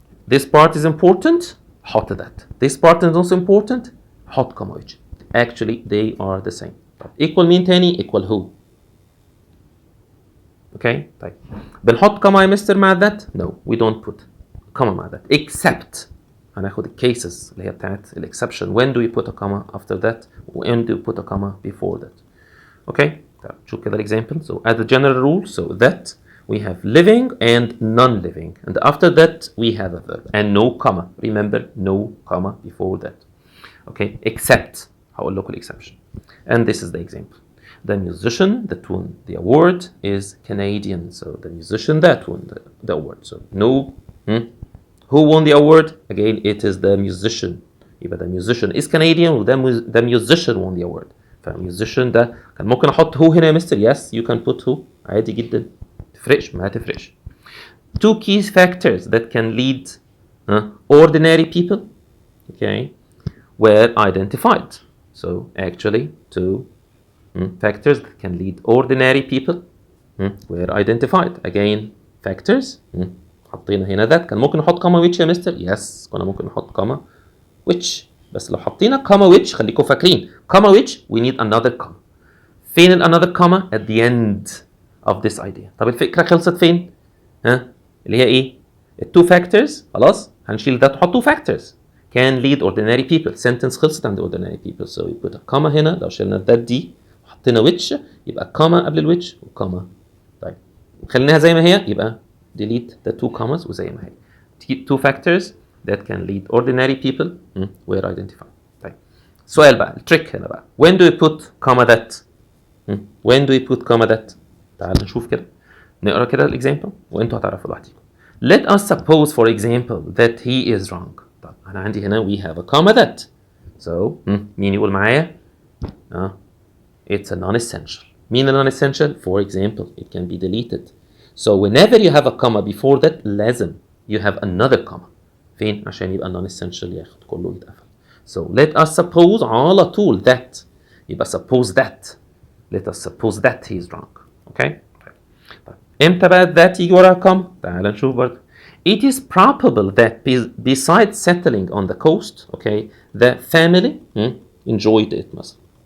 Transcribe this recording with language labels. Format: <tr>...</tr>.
<en>This part is important, حط that. This part is also important, حط comma which. Actually they are the same.</en> <ar>Equal مين تاني?</ar> <en>Equal who. Okay, طيب.</en> <ar>بنحط comma يا مستر مع that?</ar> <en>No, we don't put comma مع that.</en> <ar>Except هناخد الكيسز اللي هي بتاعت exception.</ar> <en>When do we put a comma after that? When do we put a comma before that?</en> <ar>Okay, طيب شوف كده example.</ar> <en>So as a general rule, so that we have living and non-living, and after that we have a verb and no comma. Remember, no comma before that. Okay, except</en> <ar>هقول لكم</ar> <en>exception. And this is the example. The musician that won the award is Canadian. So the musician that won the award. So no. Who won the award? Again, it is the musician. يبقى the musician is Canadian و the musician won the award.</en> <ar>فالmusician ده كان ممكن احط</ar> <en>who</en> <ar>هنا يا مستر.</ar> <en>Yes, you can put who.</en> <ar>عادي جدا. تفرقش ما تفرقش.</ar> <en>Two key factors that can lead ordinary people, okay, were identified. So actually, two factors that can lead ordinary people were identified. Again, factors.</en> <ar>حطينا هنا that. كان ممكن نحط</ar> <en>comma which</en> <ar>يا مستر.</ar> <en>Yes,</en> <ar>كنا ممكن نحط</ar> <en>comma which.</en> <ar>بس لو حطينا</ar> <en>comma which</en> <ar>خليكم فاكرين</ar> <en>comma which we need another comma. فين another comma? At the end of this idea.</en> <ar>طب الفكرة خلصت فين؟ اللي هي ايه؟</ar> <en>two factors.</en> <ar>خلاص هنشيل that وحط</ar> <en>two factors can lead ordinary people. sentence</en> <ar>خلصت عند</ar> <en>ordinary people. So we put a comma هنا.</en> <ar>لو شلنا that دي وحطينا which يبقى comma قبل الwhich وكوما. طيب خليناها زي ما هي يبقى</ar> <en>delete the two commas</en> <ar>وزي ما هي.</ar> <en>Two factors that can lead ordinary people were identified.</en> <ar>طيب سؤال بقى التريك هنا بقى.</ar> <en>When do we put comma that? When do we put comma that?</en> <ar>تعال نشوف كده. نقرا كده الاكزامبل وانتوا هتعرفوا لوحدكم.</ar> <en>Let us suppose for example that he is wrong. طب انا عندي هنا we have a comma that.</en> <ar>So مين يقول معايا؟</ar> <en>It's a non-essential. مين a non-essential? For example, it can be deleted. So whenever you have a comma before that لازم you have another comma.</en> <ar>فين؟ عشان يبقى non-essential ياخد كله يتقفل.</ar> <en>So let us suppose</en> <ar>على طول</ar> <en>that. يبقى suppose that. Let us suppose that he is wrong. Okay?</en> <ar>امتى بقى that يجي وراها comma؟ تعال نشوف برضه.</ar> <en>It is probable that besides settling on the coast, okay, the family enjoyed it مثلا.</en>